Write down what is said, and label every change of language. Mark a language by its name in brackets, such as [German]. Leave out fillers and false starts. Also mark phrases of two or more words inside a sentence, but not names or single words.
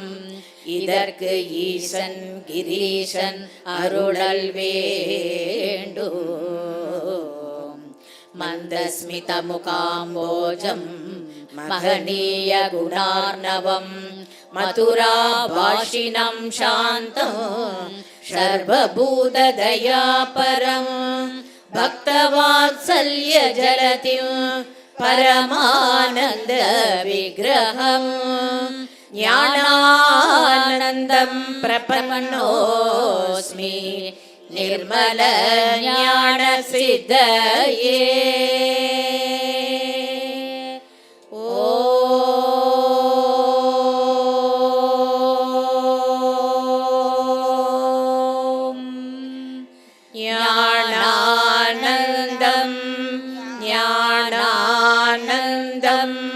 [Tamil] இதற்கு ஈசன் கிரீசன் அருளல் வேண்டும். [Sanskrit] मन्दस्मित मुखाम्भोजं महनीय गुणार्णवं मधुरा भाषिणं शान्तं सर्वभूत दयापरम् भक्तवात्सल्य जलतिं परमानन्द विग्रहम् ज्ञानानन्दं प्रपन्नोऽस्मि निर्मल ज्ञान सिद्धये ओम ज्ञानानन्दं ज्ञानानन्दं